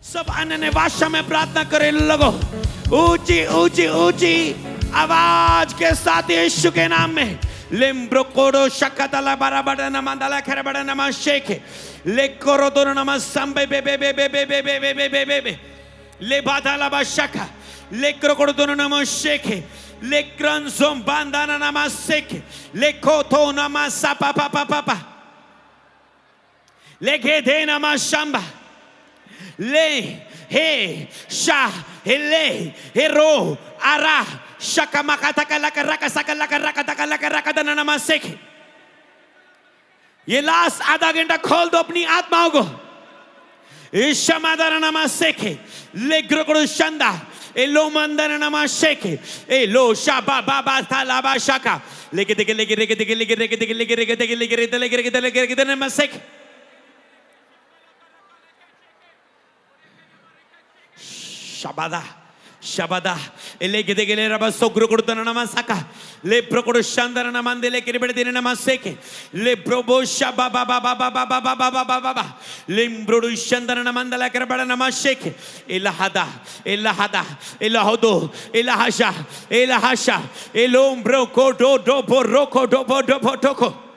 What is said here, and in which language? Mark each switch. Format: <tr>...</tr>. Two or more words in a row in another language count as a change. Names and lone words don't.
<hi>सब अन्य भाषा में प्रार्थना करें लगो, ऊंची ऊंची ऊंची आवाज के साथ यीशु के नाम में। लिम्ब्रोकोडो शक्कतला बराबड़ा नमंदला खरबड़ा नमः शेखे ले कोरो दोनो नमः संबे बे बे बे बे बे बे बे बे बे बे बे ले बादला बशका ले कोरो दोनो नमः शेखे ले क्रंसोम बांधाना नमः शेखे ले कोतो नमः सपा पा पा पा पा ले गेदे नमः शंबा ले हे शा hele hero ara shaka makata kalaka raka saka laka raka taka laka raka दना नमस्ते। ये लास्ट आधा घंटा खोल दो अपनी आत्माओं को। इस समाधान नमस्ते ले ग्रगड़ो शंदा एलो मंदन नमस्ते एलो शाबा बाबा था लाबा शाका लेके देखे लेके लेके देखे लेके लेके देखे लेके लेके देखे लेके लेके लेके लेके लेके नमस्ते। Shabada, Shabada, Elegedele Rabaso Grugurtana Namasaka, Le Procoro Shandana Namandele Kiribedi Namaseke, Le Brobo Shababa Baba Baba Baba Baba Baba, Limbro Shandana Namandala Karabana Namasheke, Elahada, Elahada, Elahodo, Elahasha, Elahasha, Elombro Kodo Dobo Roko Dobo Dobo Toko.</hi>